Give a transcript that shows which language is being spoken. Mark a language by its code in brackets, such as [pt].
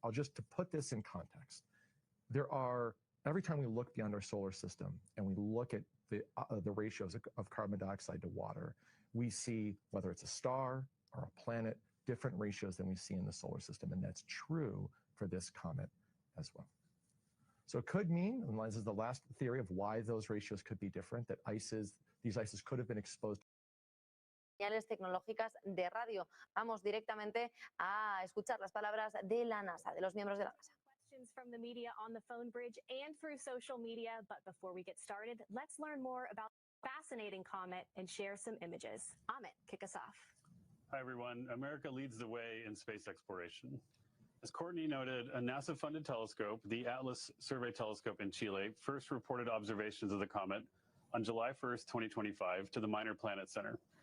[en] I'll just to put this in context. Every time we look beyond our solar system and we look at the ratios of carbon dioxide to water, we see, whether it's a star or a planet, different ratios than we see in the solar system. And that's true for this comet as well. So it could mean, and this is the last theory of why those ratios could be different, that these ices could have been exposed. [es] Señales tecnológicas de radio. Vamos directamente a escuchar las palabras de la NASA, de los miembros de la NASA. [en] Questions from the media on the phone bridge and through social media. But before we get started, let's learn more about the fascinating comet and share some images. Amit, kick us off. Hi, everyone. America leads the way in space exploration. As Courtney noted, a NASA-funded telescope, the Atlas Survey Telescope in Chile, first reported observations of the comet on July 1st, 2025 to the Minor Planet Center.